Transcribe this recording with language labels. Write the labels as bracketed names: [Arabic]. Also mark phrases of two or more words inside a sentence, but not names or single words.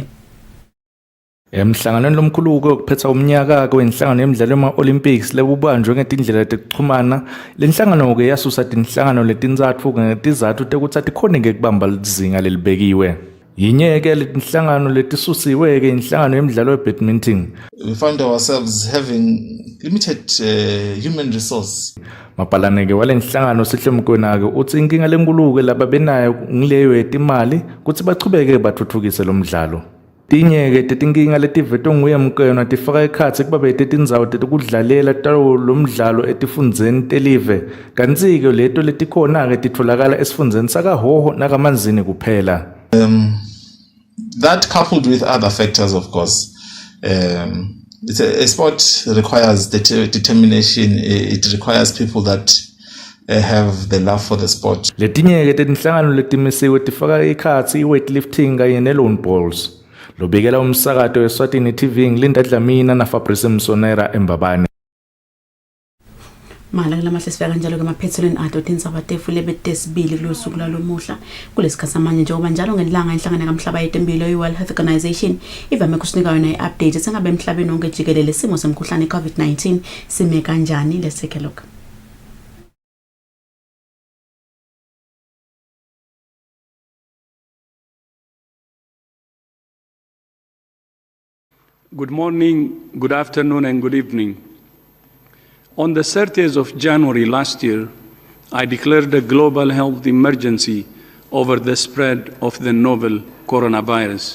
[Swati] Emhlanganweni lomkhulu wokuphetha umnyaka kwenhlangano yemidlalo yema-Olympics lebubanjwe ngetindlela tekuxhumana lenhlangano ke yasusa tinhlangano letinzatfu ngetizatfu tekuthi atikhoneke kubamba lizinga lelibekiwe. Yinye ke letinhlangano letisusiwe ke inhlangano yemidlalo ye-badminton. [English] We found ourselves having limited human resource. [Swati] Maphalane ke walenhlangano Sihle Mgwena ke uthi inkinga lenkulu laba benayo ngileyo yetimali kuthi bachubeke bathuthukise lo mdlalo. Tinye ke tetinkinga letivetwe nguye Mgwena tifaka ekhatsi kuba tetindzawo tetikudlalela talo lo mdlalo etifundzeni telive kanti ke leto letikhona ke titfolakala esifundzeni sakaHhohho nakaManzini kuphela. [English] That coupled with other factors, of course, it's a sport requires determination. It requires people that have the love for the sport. [Swati] Letinye ke tetinhlangano letimisiwe tifaka ekhatsi weightlifting kanye ne- [English] lawn bowls. [Swati] Lobikela umsakato Eswatini TV ngilinda Dlamini na Fabrice Msonera eMbabane. Malanga lamahle sifika kanjalo ke maphethelweni ato tindzaba tefule betesibili kulosuku lalomuhla kulesikhathi manje njengoba njalo ngelanga inhlangano kaMhlaba yetempilo i-World Health Organization ivame kusinika yona i-update sengabe emhlabeni wonke jikelele simo semkhuhlane COVID-19 sime kanjani leseke lokho. [English] Good morning, good afternoon, and good evening. On the 30th of January last year, I declared a global health emergency over the spread of the novel coronavirus.